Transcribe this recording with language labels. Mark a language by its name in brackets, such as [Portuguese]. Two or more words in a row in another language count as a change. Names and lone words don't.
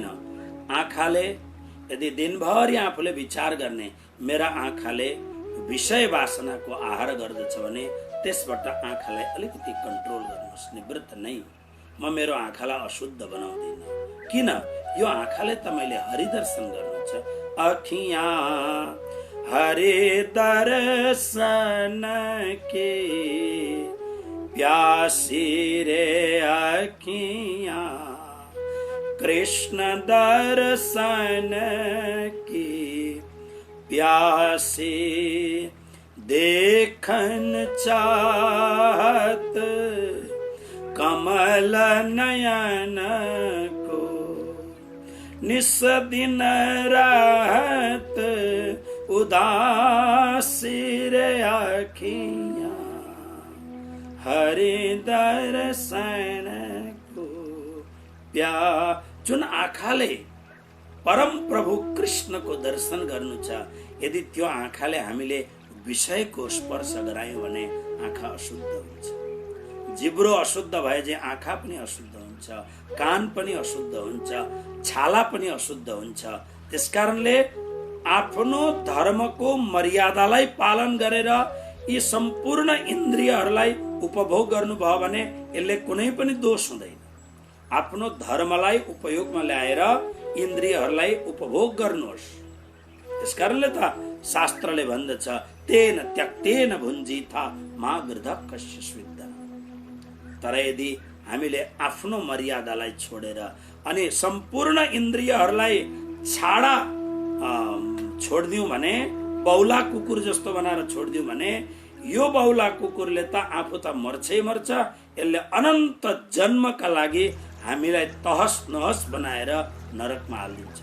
[Nepali] आँखाले यदि दिनभरि आफूले विचार गर्ने, मेरा आँखाले विषय वासनाको आहार गर्दछ भने त्यसबाट आँखालाई अलिकति कन्ट्रोल गर्नुहोस्। निवृत्त नै म मेरो आँखालाई अशुद्ध बनाउँदिन। किन? यो आँखाले त मैले हरिदर्शन गर्नु छ। [Hindi] अखियाँ हरिदर्शन के प्यासी रे अखियाँ, कृष्ण दर्शन की प्यासी, देखन चाहत कमल नयन को, निस दिन रहत उदासी रे अखियाँ, हरि दर्शन को प्या। [Nepali] जुन आँखाले परम प्रभु कृष्णको दर्शन गर्नु छ, यदि त्यो आँखाले हामीले विषयको स्पर्श गरायौँ भने आँखा अशुद्ध हुन्छ। जिब्रो अशुद्ध भए चाहिँ आँखा पनि अशुद्ध हुन्छ, कान पनि अशुद्ध हुन्छ, छाला पनि अशुद्ध हुन्छ। त्यसकारणले आफ्नो धर्मको मर्यादालाई पालन गरेर यी सम्पूर्ण इन्द्रियहरूलाई उपभोग गर्नुभयो भने यसले कुनै पनि दोष हुँदैन। आफ्नो धर्मलाई उपयोगमा ल्याएर इन्द्रियहरूलाई उपभोग गर्नुहोस्। त्यसकारणले त शास्त्रले भन्दछ [Sanskrit] तेन त्यक्तेन भुञ्जीथा मा गृध कस्य स्विद्ध। [Nepali] तर यदि हामीले आफ्नो मर्यादालाई छोडेर अनि सम्पूर्ण इन्द्रियहरूलाई छाडा छोडिदिउँ भने, बौला कुकुर जस्तो बनाएर छोडिदिउँ भने यो बौला कुकुरले त आफू त मर्छै मर्छ, यसले अनन्त जन्मका लागि हामीलाई तहस नहस बनाएर नरकमा हालिदिन्छ।